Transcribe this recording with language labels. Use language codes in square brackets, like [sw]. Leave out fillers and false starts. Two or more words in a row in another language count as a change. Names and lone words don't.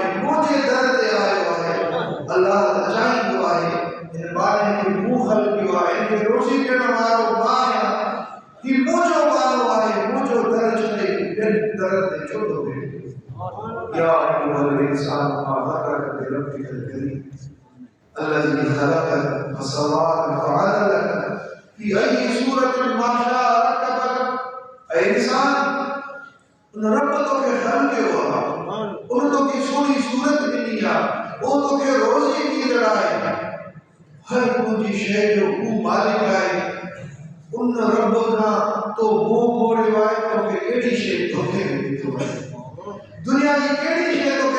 [sd] मुंहिंजे दर ते आयो आहे अल्लाह त चाहींदो आहे इन बारे में मूं ख़लक़ियो आहे इन रोज़ी ॾियण वारो मां आहियां ही मुंहिंजो माण्हू आहे मुंहिंजो दर छॾे ॿियनि दर ते छो थो वेहे [ar] يا أيها الإنسان ما غرك بربك الكريم الذي خلقك فسواك فعدلك في أي صورة ما شاء ركبك [sd] ऐं इंसान उन रब तोखे ख़लक़ियो आहे उन तोखे सोणी सूरत ॾिनी आहे उहो तोखे रोज़ी ॾींदड़ आहे हर तुंहिंजी शइ जो हू मालिक आहे उन रब खां तो मुंहुं मोड़ियो आहे तोखे कहिड़ी शइ धोखे में विधो आहे दुनिया जी कहिड़ी शइ तोखे